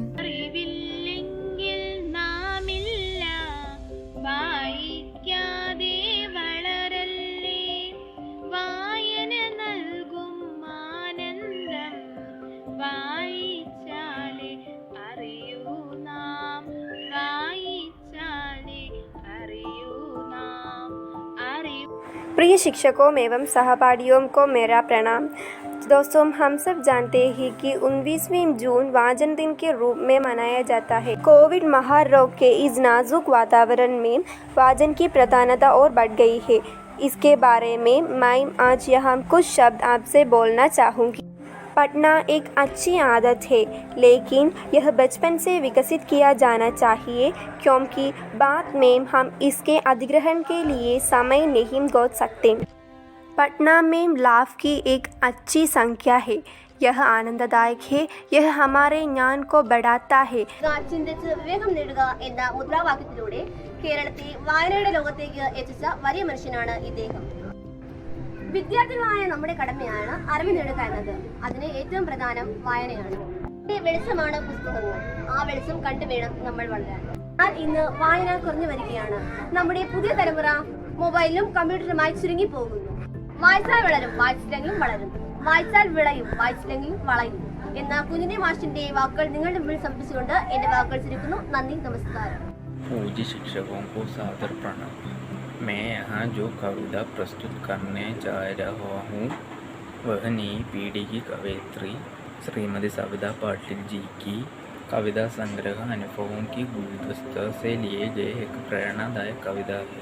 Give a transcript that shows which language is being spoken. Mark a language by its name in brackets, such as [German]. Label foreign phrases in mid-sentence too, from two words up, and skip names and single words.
[Malayalam] അറിവില്ലെങ്കിൽ നാമില്ല, വായിക്കാതെ വളരല്ലേ. വായന നൽകും ആനന്ദം, വായിച്ചാലേ അറിയൂ നാം. वाइचाले അറിയൂ നാം. [Hindi] प्रिय शिक्षकों एवं सहपाठियों को मेरा प्रणाम. दोस्तों, हम सब जानते हैं कि 19वीं जून वाचन दिन के रूप में मनाया जाता है. कोविड महारोग के इस नाजुक वातावरण में वाचन की प्राधान्यता और बढ़ गई है. इसके बारे में मैं आज यहाँ कुछ शब्द आपसे बोलना चाहूँगी. पढ़ना एक अच्छी आदत है, लेकिन यह बचपन से विकसित किया जाना चाहिए, क्योंकि बाद में हम इसके अधिग्रहण के लिए समय नहीं गोद सकते. पढ़ना में लाभ की एक अच्छी संख्या है. यह आनंददायक है. यह हमारे ज्ञान को बढ़ाता है. [Malayalam] ചിന്തിച്ച് വിവേകം നേടുക എന്ന മുദ്രാവാക്യത്തിലൂടെ കേരളത്തെ വായനയുടെ ലോകത്തേക്ക് എത്തിച്ച വലിയ മനുഷ്യനാണ് ഇദ്ദേഹം. വിദ്യാർത്ഥികളായ നമ്മുടെ കടമയാണ് അറിവ് നേടുക എന്നത്. അതിന് ഏറ്റവും പ്രധാനം വായനയാണ്. വെളിച്ചമാണ് പുസ്തകങ്ങൾ. ആ വെളിച്ചം കണ്ടു വേണം നമ്മൾ വളരാൻ. എന്നാൽ ഇന്ന് വായന കുറഞ്ഞു വരികയാണ്. നമ്മുടെ പുതിയ തലമുറ മൊബൈലിലും കമ്പ്യൂട്ടറുമായി ചുരുങ്ങി പോകുന്നു. വായിച്ചാൽ വളരും, വായിച്ചില്ലെങ്കിലും വളരും. വായിച്ചാൽ വിളയും, വായിച്ചില്ലെങ്കിലും വളയും എന്ന കുഞ്ഞിനെ മാഷിന്റെ വാക്കുകൾ നിങ്ങളുടെ മുമ്പിൽ സമർപ്പിച്ചുകൊണ്ട് എന്റെ വാക്കുകൾ ചുരുക്കുന്നു. നന്ദി, നമസ്കാരം. [Hindi] पूज्य शिक्षकों को सादर प्रणाम. मैं यहाँ जो कविता प्रस्तुत करने जा रहा हूँ वह नई पीढ़ी की कवयित्री श्रीमती सविता पाटिल जी की कविता संग्रह अनुभवों की गुलदस्ता से लिए गए एक प्रेरणादायक कविता है।